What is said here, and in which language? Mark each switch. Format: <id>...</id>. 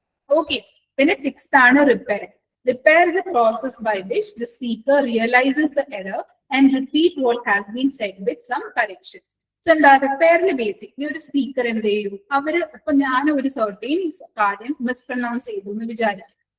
<ml>Okay, പിന്നെ 6th ആണ് repair.</ml> <en>Repair is a process by which the speaker realizes the error and repeat what has been said with some corrections.</en> <ml>So എന്താ റിപ്പയറിൽ basically ഒരു speaker എന്ത് ചെയ്യും? ഇപ്പൊ ഞാൻ ഒരു സർട്ടൈൻ കാര്യം മിസ്പ്രൊനൗൺസ് ചെയ്തു എന്ന് വിചാരിക്കും.</ml>